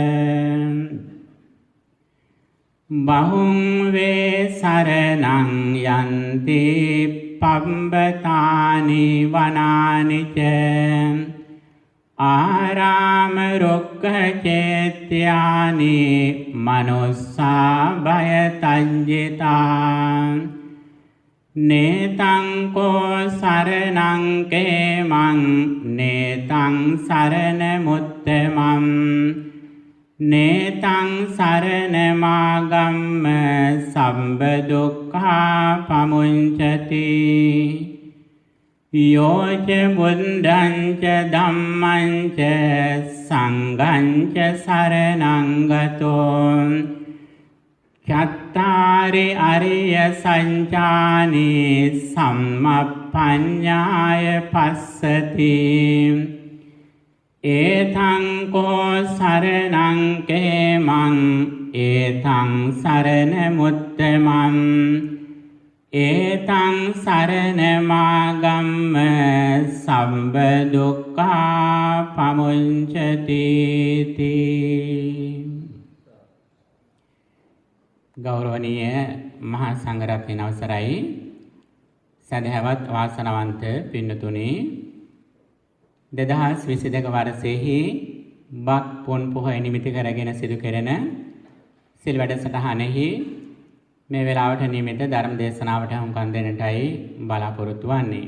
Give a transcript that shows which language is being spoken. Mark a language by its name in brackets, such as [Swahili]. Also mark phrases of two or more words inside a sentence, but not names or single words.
[Pali] බහුං වේ සරණං යන්ති පබ්බතානි වනානි ච ආරාම රුක්ඛ චේත්‍යානි මනුස්සා භය තංජිතා නේතං කෝ සරණං කේමං නේතං සරණ මුත්තමං නේතං සරණ මාගම්ම සම්බ දුක්ඛා පමුංචති යෝච බුද්ධං ච ධම්මං ච සංඝං ච සරණං ගතෝ චත්තාරි අරිය සංචානි සම්මප්පඤ්ඤාය පස්සති ඒතං කෝ සරණං කේමං ඒතං සරණ මුත්තමං ඒතං සරණ මාගම්ම සම්බ දුක්ඛා පමුංචති [Sinhala] ගෞරවනීය මහා සංඝරත්නයන් අවසරයි සදහවත් වාසනාවන්ත පින්නතුනි 2022 වර්ෂයේහි බක් පොන් පොහොය නිමිති කරගෙන සිදු කෙරෙන සිල් වැඩසටහනෙහි මේ වෙලාවට නියමිත ධර්ම දේශනාවට හුම්කම් දෙන්නටයි බලාපොරොත්තු වෙන්නේ.